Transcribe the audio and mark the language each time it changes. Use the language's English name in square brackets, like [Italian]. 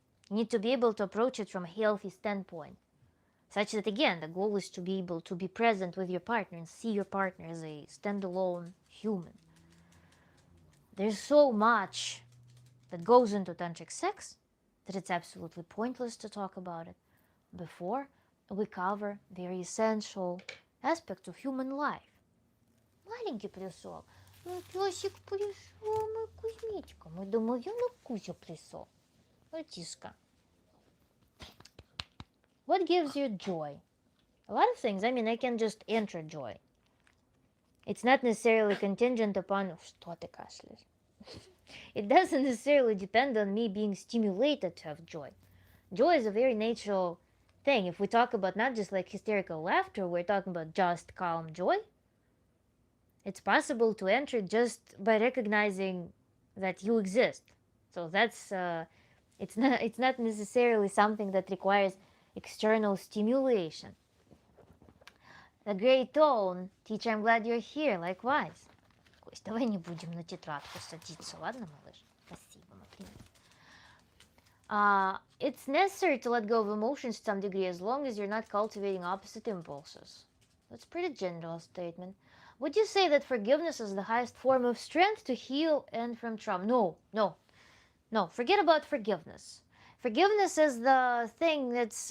[English] You need to be able to approach it from a healthy standpoint, such that, again, the goal is to be able to be present with your partner and see your partner as a standalone human. There's so much that goes into tantric sex that it's absolutely pointless to talk about it before we cover very essential aspects of human life. [Russian] Маленький пришел. Ну, песик пришел, мой Кузьмичка. Мы думаем, ну, Кузя пришел. Братишка. [English] What gives you joy? A lot of things. I mean, I can just enter joy. It's not necessarily contingent upon... [Russian] Что ты кашляешь? [English] It doesn't necessarily depend on me being stimulated to have joy. Joy is a very natural thing. If we talk about not just like hysterical laughter, we're talking about just calm joy. It's possible to enter just by recognizing that you exist. So that's it's not necessarily something that requires external stimulation. The great tone, teacher, I'm glad you're here. Likewise. [Russian] Кость, давай не будем на тетрадку садиться, ладно, малыш? Спасибо, мой привет. [English] It's necessary to let go of emotions to some degree as long as you're not cultivating opposite impulses. That's a pretty general statement. Would you say that forgiveness is the highest form of strength to heal and from trauma? No. Forget about forgiveness. Forgiveness is the thing that's...